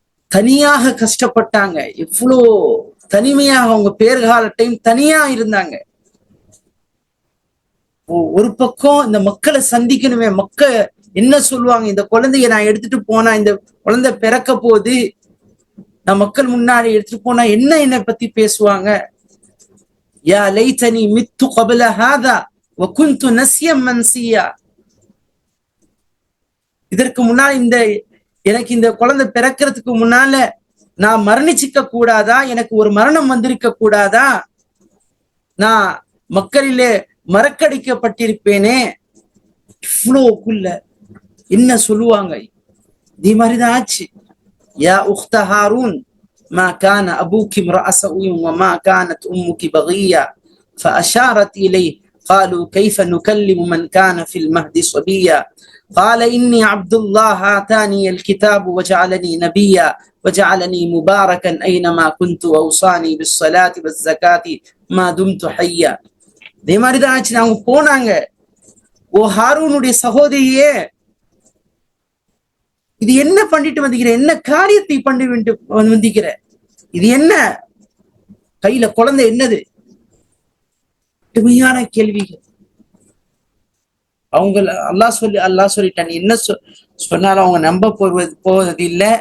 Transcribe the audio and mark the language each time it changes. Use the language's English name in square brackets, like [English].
[Tamil] தனியாக கஷ்டப்பட்டாங்க. எவ்வளோ தனிமையாக அவங்க பேர்கால டைம் தனியா இருந்தாங்க. ஒரு பக்கம் இந்த மக்களை சந்திக்கணுமே, என்ன சொல்லுவாங்க, இந்த குழந்தைய நான் எடுத்துட்டு போனா, இந்த குழந்தை பிறக்க போது, நான் மக்கள் முன்னாடி எடுத்துட்டு போனா என்ன பத்தி பேசுவாங்க? [Arabic] யா லைதனி மித்து قبل هذا وكنت نسيا منسيا. [Tamil] இதற்கு முன்னால் எனக்கு இந்த குழந்தை பிறக்கிறதுக்கு முன்னால நான் மரணிச்சிக்க கூடாதா? எனக்கு ஒரு மரணம் வந்திருக்க கூடாதா? நான் மக்களிலே மறக்கடிக்கப்பட்டிருப்பேனே. இவ்வளோக்குள்ள என்ன சொல்லுவாங்க? இதே மாதிரிதான் ஆச்சு. [Arabic] யா உக்த ஹாரூன் ما كان أبوك امرأ سوء وما كانت أمك بغيا فأشارت إليه قالوا كيف نكلم من كان في المهد صبيا قال إني عبد الله آتاني الكتاب وجعلني نبيا وجعلني مباركا أينما كنت وأوصاني بالصلاة والزكاة ما دمت حيا. [Tamil] இதே மாதிரிதான் ஆச்சு. அவங்க போனாங்க, ஓ ஹாரூனுடைய சகோதரியே, இது என்ன பண்ணிட்டு வந்திருக்கிற? என்ன காரியத்தை பண்ணி வந்திருக்கிற? இது என்ன? கையில குழந்தை என்னது? கடுமையான கேள்விகள். அவங்க அல்லாஹ் சொல்லிட்டான், என்ன சொன்னாலும் அவங்க நம்ப போவது இல்லை.